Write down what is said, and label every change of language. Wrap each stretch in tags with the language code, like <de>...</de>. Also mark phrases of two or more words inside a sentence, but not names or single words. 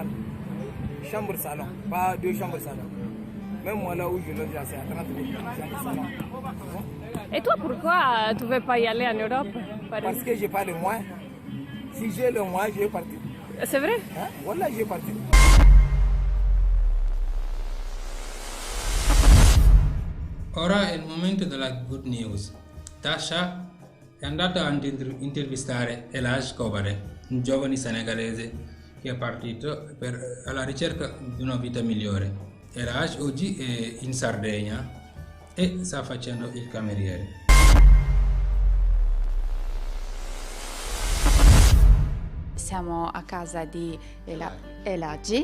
<fr>Chambre salon, pas 2 chambres salon. Même moi là où je loge, c'est à 30 000 chambre salon. Et toi, pourquoi tu ne veux pas y aller en Europe? Parce que je n'ai pas le moyen. Si j'ai le moyen, je vais partir. C'est vrai? Hein? Voilà, je vais partir.</fr> <it>Ora è il momento della</it> <en>good news.</en> <it>Tasha è andata a intervistare Elhaj Kobare, un giovane senegalese che è partito alla ricerca di una vita migliore. Elhaj oggi è in Sardegna e sta facendo il cameriere. Siamo a casa di Elhaj.</it>